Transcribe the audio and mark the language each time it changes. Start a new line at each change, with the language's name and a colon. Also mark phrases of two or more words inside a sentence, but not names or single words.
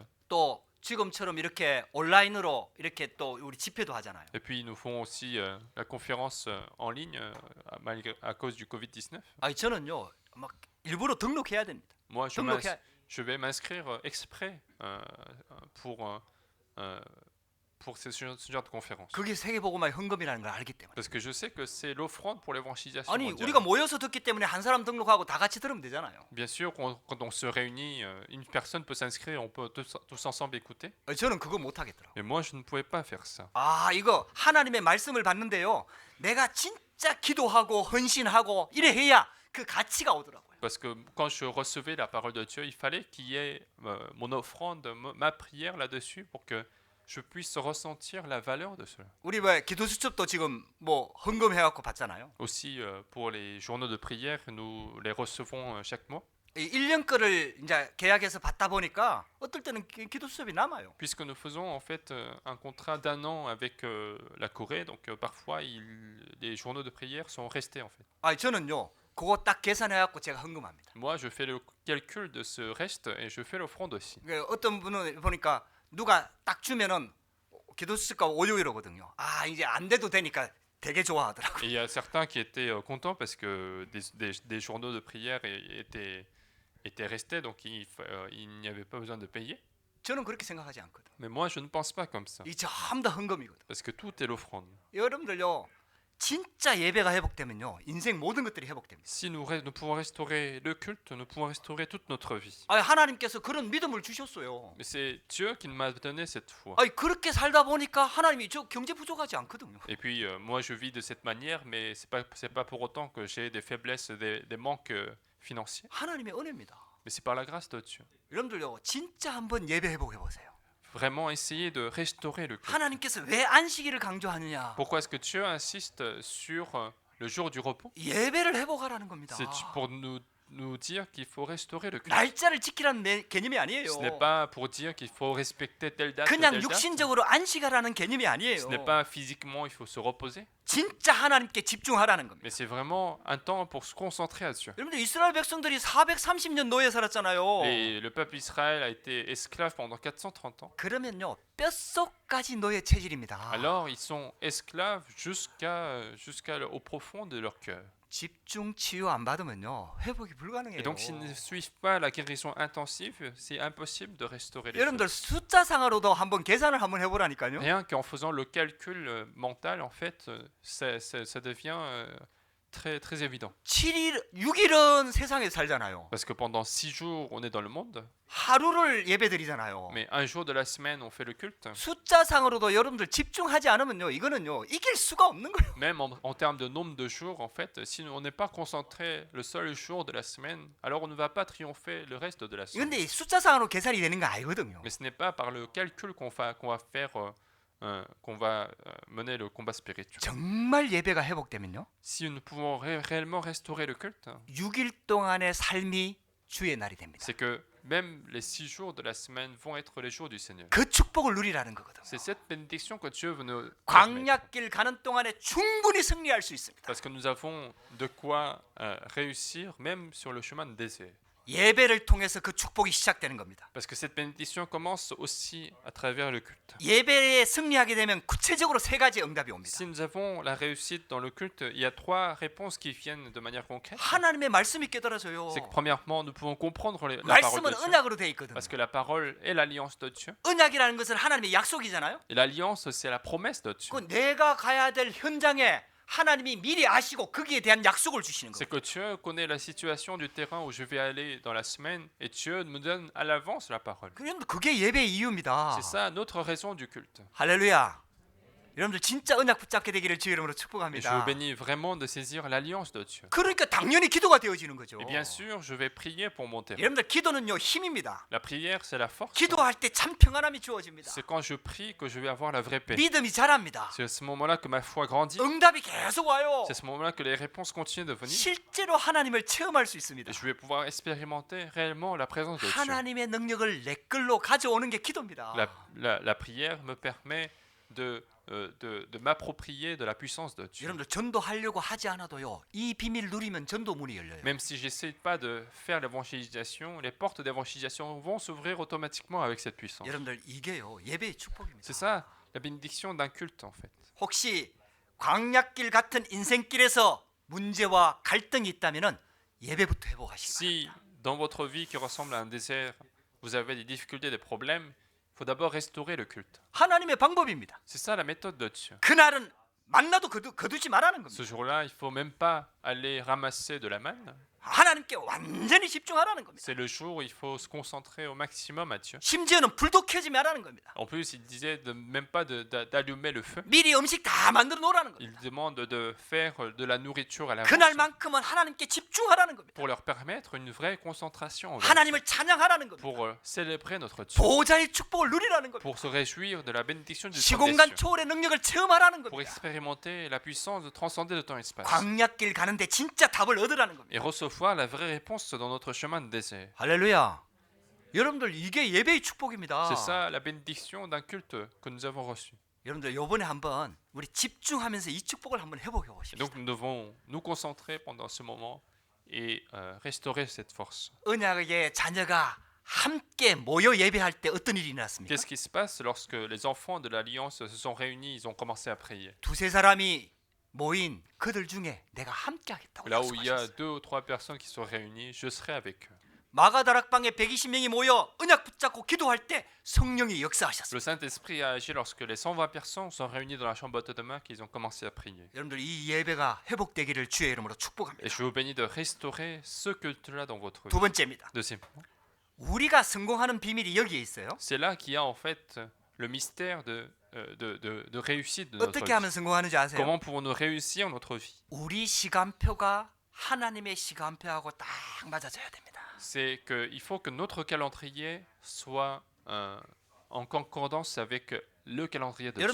Korean: 또 지금처럼 이렇게 온라인으로 이렇게 또 우리 집회도 하잖아요.
French: et puis nous font aussi la conférence en ligne à cause du Covid-19.
Korean: 아니 저는요 막 일부러 등록해야 됩니다.
French: Moi,
Korean: 등록해
French: je vais m'inscrire exprès pour ce genre de conférence.
Korean: 그게 세계복음화의 헌금이라는 걸 알기 때문에.
French: Parce que je sais que c'est l'offrande pour l'évangélisation
Korean: 아니
French: mondiale.
Korean: 우리가 모여서 듣기 때문에 한 사람 등록하고 다 같이 들으면 되잖아요.
French: Bien sûr, quand on se réunit, une personne peut s'inscrire, on peut tous ensemble écouter.
Korean: 저는 그거 못 하겠더라고요.
French: Mais moi, je ne pouvais pas faire ça.
Korean: 아 이거 하나님의 말씀을 받는데요. 내가 진짜 기도하고 헌신하고 이래 해야 그 가치가 오더라고요.
French: Parce que quand je recevais la parole de Dieu, il fallait qu'il y ait mon offrande, ma prière là-dessus pour que je puisse ressentir la valeur de cela.
Korean: 우리 왜 기도 수첩도 지금 뭐 헌금해갖고 받잖아요.
French: Aussi, pour les journaux de prière, nous les recevons chaque mois.
Korean: 이 1년 거를 이제 계약해서 받다 보니까 어떨 때는 기도 수첩이 남아요.
French: Puisque nous faisons en fait un contrat d'un an avec la Corée, donc parfois les journaux de prière sont restés en fait.
Korean: 아 저는요 그거 딱 계산해갖고 제가 헌금합니다.
French: Moi, je fais le calcul de ce reste et je fais l'offrande aussi.
Korean: 어떤 분은 보니까 누가 딱 주면은 기도 수첩가 5유로거든요. 아 이제 안 돼도 되니까 되게 좋아하더라고요.
French: Et il y a certains qui étaient contents parce que des journaux de prière étaient restés, donc il n'y avait pas besoin de payer.
Korean: 저는 그렇게 생각하지 않거든.
French: Mais moi, je ne pense pas comme ça,
Korean: 이 전부 다 헌금이거든.
French: parce que tout est l'offrande.
Korean: 여러분들요 진짜 예배가 회복되면요 인생 모든 것들이 회복됩니다.
French: Si nous pouvons restaurer le culte, nous pouvons restaurer toute notre vie.
Korean: 아 하나님께서 그런 믿음을 주셨어요.
French: Mais c'est Dieu qui m'a donné cette foi.
Korean: 아 그렇게 살다 보니까 하나님이 저 경제 부족하지 않거든요.
French: Et puis, moi, je vis de cette manière, mais c'est pas pour autant que j'ai des faiblesses, des manques financiers.
Korean: 하나님의 은혜입니다.
French: Mais c'est par la grâce de Dieu.
Korean: 여러분들요 진짜 한번 예배 회복해 보세요.
French: Vraiment essayer de restaurer le culte.
Korean: 하나님께서 왜 안식일을 강조하느냐?
French: Pourquoi est-ce que Dieu insiste sur le jour du repos?
Korean: 예배를 회복하라는 겁니다.
French: C'est pour nous dire qu'il faut restaurer le culte.
Korean: 날짜를 지키라는 개념이 아니에요.
French: Ce n'est pas pour dire qu'il faut respecter telle date ou
Korean: 그냥
French: telle date.
Korean: 육신적으로 안식하라는 개념이 아니에요.
French: Ce n'est pas physiquement il faut se reposer,
Korean: 진짜 하나님께 집중하라는 겁니다.
French: mais c'est vraiment un temps pour se concentrer à Dieu.
Korean: 여러분들 이스라엘 백성들이 430년 노예 살았잖아요.
French: Et le peuple Israël a été esclave pendant 430 ans.
Korean: 그러면요 뼛속까지 노예 체질입니다.
French: Alors ils sont esclaves jusqu'au profond de leur cœur.
Korean: 집중 치유 안 받으면요 회복이 불가능해요.
French: Et donc s'ils ne suivent pas la guérison intensive, c'est impossible de restaurer les
Korean: 여러분들
French: choses.
Korean: 숫자상으로도 한번 계산을 한번 해보라니까요.
French: Rien qu'en faisant le calcul mental, en fait, ça devient très évident.
Korean: 7일, 6일은 세상에 살잖아요.
French: Parce que pendant 6 jours, on est dans le monde,
Korean: 하루를 예배드리잖아요.
French: mais un jour de la semaine, on fait le culte.
Korean: 숫자상으로도 여러분들 집중하지 않으면요 이거는요 이길 수가 없는 거예요.
French: Même en termes de nombre de jours, en fait, si on n'est pas concentré le seul jour de la semaine, alors on ne va pas triompher le reste de la semaine.
Korean: 근데 숫자상으로 계산이 되는 거 아니거든요.
French: Mais ce n'est pas par le calcul qu'on va faire, qu'on va mener le combat spirituel.
Korean: 정말 예배가 회복되면요
French: Si nous pouvons réellement restaurer le culte,
Korean: 6일 동안의 삶이 주의 날이 됩니다.
French: c'est que même les 6 jours de la semaine vont être les jours du Seigneur.
Korean: 그 축복을 누리라는 거거든요.
French: C'est cette bénédiction que Dieu veut nous transmettre.
Korean: 광야길 가는 동안에 충분히 승리할 수 있습니다.
French: Parce que nous avons de quoi réussir même sur le chemin de désert.
Korean: 예배를 통해서 그 축복이 시작되는 겁니다.
French: Parce que cette bénédiction commence aussi à travers le culte.
Korean: 예배에 승리하게 되면 구체적으로 세 가지 응답이 옵니다.
French: Si nous avons la réussite dans le culte, il y a 3 réponses qui viennent de manière concrète.
Korean: 하나님의 말씀이 깨달아져요.
French: C'est que premièrement, nous pouvons comprendre la parole
Korean: 말씀은
French: de Dieu.
Korean: 언약으로 돼 있거든요.
French: Parce que la parole est l'alliance de Dieu.
Korean: 언약이라는 것은 하나님의 약속이잖아요.
French: Et l'alliance, c'est la promesse de Dieu.
Korean: 그 내가 가야 될 현장에 하나님이 미리 아시고 거기에 대한 약속을 주시는
French: C'est
Korean: 거예요.
French: que Dieu connaît la situation du terrain où je vais aller dans la semaine et Dieu me donne à l'avance la parole.
Korean: 여러분들 그게 예배의 이유입니다.
French: C'est ça notre raison du culte.
Korean: 할렐루야. 여러분들 진짜 언약 붙잡게 되기를 주의 이름으로
French: Et je vous
Korean: 축복합니다.
French: bénis vraiment de saisir l'alliance de Dieu.
Korean: 그러니까 당연히 기도가 되어지는 거죠.
French: Et bien sûr, je vais prier pour mon terrain.
Korean: 여러분들 기도는요 힘입니다.
French: La prière, c'est la force.
Korean: 기도할 때 참 평안함이 주어집니다.
French: C'est quand je prie que je vais avoir la vraie paix.
Korean: 믿음이 자랍니다.
French: C'est à ce moment-là que ma foi grandit.
Korean: 응답이 계속 와요.
French: C'est à ce moment-là que les réponses continuent de venir.
Korean: 실제로 하나님을 체험할 수 있습니다.
French: Et je vais pouvoir expérimenter réellement la présence de Dieu.
Korean: 하나님의 능력을 내 걸로 가져오는 게 기도입니다.
French: La prière me permet de m'approprier de la puissance de Dieu.
Korean: 여러분들 전도하려고 하지 않아도요 이 비밀 누리면 전도 문이 열려요.
French: Même si j'essaie pas de faire l'évangélisation, les portes d'évangélisation vont s'ouvrir automatiquement avec cette puissance.
Korean: 여러분들 이게요 예배의 축복입니다.
French: C'est ça, la bénédiction d'un culte en fait.
Korean: 혹시 광약길 같은 인생길에서 문제와 갈등이 있다면은 예배부터 회복하시기
French: Si dans votre vie qui ressemble à un désert, vous avez des difficultés, des problèmes, il faut d'abord restaurer le culte.
Korean: 하나님의 방법입니다.
French: C'est ça la méthode de Dieu.
Korean: 그날은 만나도 거두지 말라는 겁니다.
French: Ce jour-là, il faut même pas aller ramasser de la manne.
Korean: 하나님께 완전히 집중하라는 겁니다.
French: C'est le jour où il faut se concentrer au maximum à Dieu.
Korean: 심지어는 불도 켜지 말라는 겁니다.
French: En plus, il disait de même pas d'allumer le feu.
Korean: 미리 음식 다 만들어 놓으라는 겁니다.
French: Il demande de faire de la nourriture à l'avance
Korean: 그날만큼은 하나님께 집중하라는 겁니다.
French: pour leur permettre une vraie concentration envers Dieu,
Korean: 하나님을 찬양하라는 겁니다.
French: pour célébrer notre Dieu,
Korean: 보호자의 축복을 누리라는 겁니다.
French: pour se réjouir de la bénédiction du Saint des
Korean: 시공간
French: cieux,
Korean: 초월의 능력을 체험하라는
French: pour
Korean: 겁니다.
French: expérimenter la puissance de transcender le temps et l'espace
Korean: 광약길 가는데 진짜 답을 얻으라는 겁니다.
French: et recevoir la vraie réponse dans notre chemin de désert.
Korean: 할렐루야. 여러분들 이게 예배의 축복입니다.
French: C'est ça la bénédiction d'un culte que nous avons reçu.
Korean: 여러분들 이번에 한번 우리 집중하면서 이 축복을 한번 회복해
French: Et
Korean: 보십시오.
French: donc nous devons nous concentrer pendant ce moment et restaurer cette force.
Korean: 언약의 자녀가 함께 모여 예배할 때 어떤 일이 일어났습니까?
French: Qu'est-ce qui se passe lorsque les enfants de l'Alliance se sont réunis, ils ont commencé à prier?
Korean: 두세 사람이 모인 그들 중에 내가 함께 하겠다고
French: Là où il y a
Korean: 약속하셨어요.
French: 2 ou 3 personnes qui sont réunies, je serai avec eux.
Korean: 마가다락방에 120명이 모여 언약 붙잡고 기도할 때 성령이 역사하셨어요.
French: Le Saint-Esprit a agi lorsque les 120 personnes sont réunies dans la chambre haute de main qu'ils ont commencé à prier.
Korean: 여러분들 이 예배가 회복되기를 주의 이름으로 축복합니다.
French: Et je vous bénis de restaurer ce culte-là dans votre
Korean: 두
French: vie.
Korean: 번째입니다.
French: Deuxièmement,
Korean: 우리가 성공하는 비밀이 여기에 있어요.
French: c'est là qu'il y a en fait le mystère de réussite de notre
Korean: 어떻게
French: vie.
Korean: 하면 성공하는지 아세요?
French: Comment pouvons-nous réussir notre vie?
Korean: 우리 시간표가 하나님의 시간표하고 딱 맞아져야 됩니다.
French: C'est qu'il faut que notre calendrier soit en concordance avec le calendrier de Dieu.